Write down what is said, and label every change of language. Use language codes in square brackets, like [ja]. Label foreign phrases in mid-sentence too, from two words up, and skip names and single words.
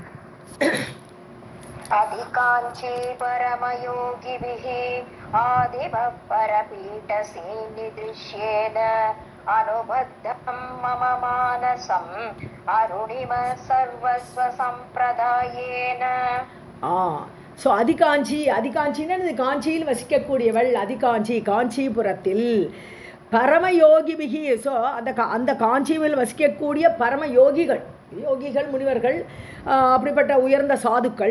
[sa] अधिकाञ्ची परमयोगिभिः आदिमपरपीठसेनिदृश्येन अनुबद्धं मम मानसम् अरुणिम सर्वस्वसम्प्रदायेन. [ta] ஸோ அதிகாஞ்சின்னு காஞ்சியில் வசிக்கக்கூடியவள் அதிகாஞ்சி, காஞ்சிபுரத்தில் பரமயோகிபிகி. ஸோ அந்த காஞ்சியில் வசிக்கக்கூடிய பரமயோகிகள், முனிவர்கள், அப்படிப்பட்ட உயர்ந்த சாதுக்கள்.